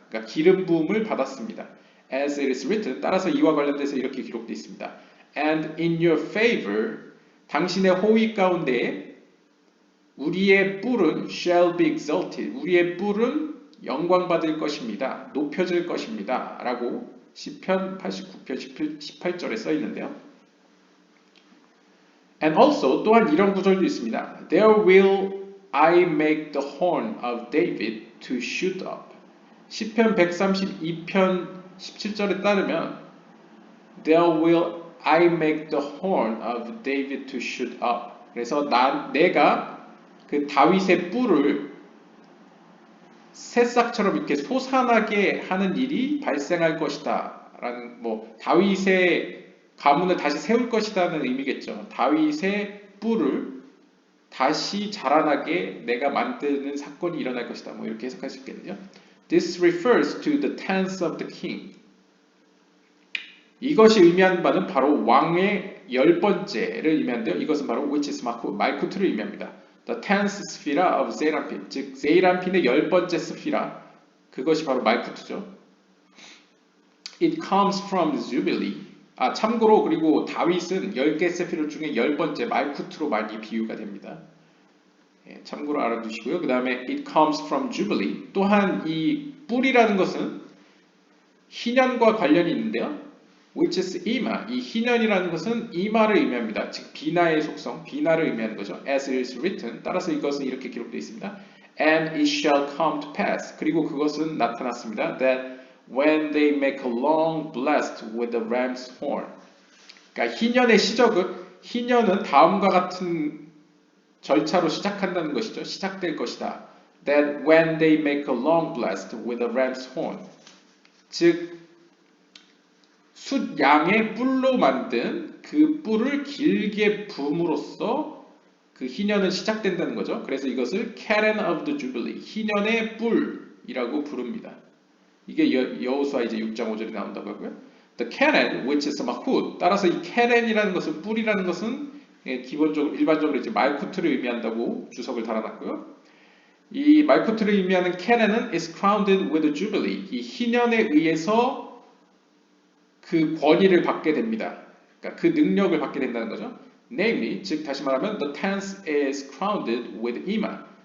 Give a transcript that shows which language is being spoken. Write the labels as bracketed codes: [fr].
[ko] 그러니까 기름 부음을 받았습니다. [en] As it is written, [ko] 따라서 이와 관련돼서 이렇게 기록되어 있습니다. [en] And in your favor, [ko] 당신의 호의 가운데 우리의 뿔은 [en] shall be exalted. [ko] 우리의 뿔은 영광받을 것입니다. 높여질 것입니다. 라고 시편 89편 18절에 써 있는데요. [en] And also [ko] 또한 이런 구절도 있습니다. [en] There will I make the horn of David to shoot up. [ko] 시편 132편 17절에 따르면 [en] There will I make the horn of David to shoot up. [ko] 그래서 내가 그 다윗의 뿔을 새싹처럼 이렇게 솟아나게 하는 일이 발생할 것이다. 라는 뭐 다윗의 가문을 다시 세울 것이다는 의미겠죠. 다윗의 뿔을 다시 자라나게 내가 만드는 사건이 일어날 것이다. 뭐 이렇게 해석할 수 있겠네요. [en] This refers to the tents of the king. [ko] 이것이 의미하는 바는 바로 왕의 10번째를 의미하는데요. 이것은 바로 [en] which is [ko] 말쿠트를 의미합니다. [en] The tenth [ko] 스피라 of 세이람핀, 즉 세이람핀의 10번째 스피라, 그것이 바로 말쿠트죠. [en] It comes from Jubilee. [ko] 참고로 그리고 다윗은 10개 세피라 중에 10번째 말쿠트로 많이 비유가 됩니다. 참고로 알아두시고요. 그 다음에 [en] it comes from Jubilee. [ko] 또한 이 뿔이라는 것은 희년과 관련이 있는데요. [en] which is 이마. [ko] 이 희년이라는 것은 이마를 의미합니다. 즉 비나의 속성, 비나를 의미하는 거죠. [en] as it is written. [ko] 따라서 이것은 이렇게 기록되어 있습니다. [en] and it shall come to pass. [ko] 그리고 그것은 나타났습니다. [en] that when they make a long blast with the ram's horn. [ko] 그러니까 희년은 다음과 같은 절차로 시작한다는 것이죠. 시작될 것이다. [en] That when they make a long blast with the ram's horn. [ko] 즉 숫양의 뿔로 만든 그 뿔을 길게 붐으로써 그 희년은 시작된다는 거죠. 그래서 이것을 [en] Cannon of the Jubilee, [ko] 희년의 뿔이라고 부릅니다. 이게 여호수아 이제 6장 5절에 나온다고 하고요. [en] The cannon, which is mahut. [ko] 따라서 이 cannon이라는 것은 뿔이라는 것은 기본적으로 일반적으로 이제 말쿠트를 의미한다고 주석을 달아놨고요. 이 말쿠트를 의미하는 [en] cannon은 is crowned with a jubilee. [ko] 이 희년에 의해서 그 권위를 받게 됩니다. 그러니까 그 능력을 받게 된다는 거죠. [en] Namely, [ko] 즉 다시 말하면 [en] the tenth is crowned with ima.